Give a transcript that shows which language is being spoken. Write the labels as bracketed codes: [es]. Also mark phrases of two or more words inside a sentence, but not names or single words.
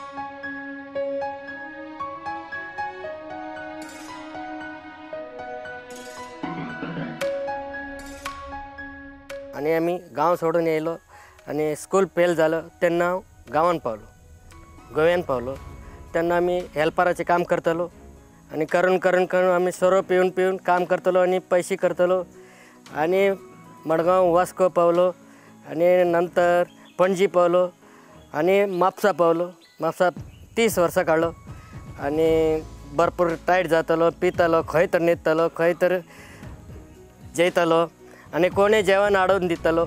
[kok] आणि आम्ही गाव सोडून येलो आणि [en] school fail [kok] झालं त्यांना गावान पावलो, गोव्यान पावलो. त्यांना आम्ही हेल्पराचे काम करतलो आणि करून आम्ही सर्व पिऊन काम करतलो आणि पैसे करतलो. आणि मडगाव वास्को पावलो आणि नंतर पणजी पावलो आणि म्हापसा पावलो. म्हापसा 30 वर्सां काडलो आणि भरपूर टायट जातलो, पितलो, खंय तर न्हिदतलो, खंय तर जेयतलो आणि कोणी जेवण हाडून दितलो.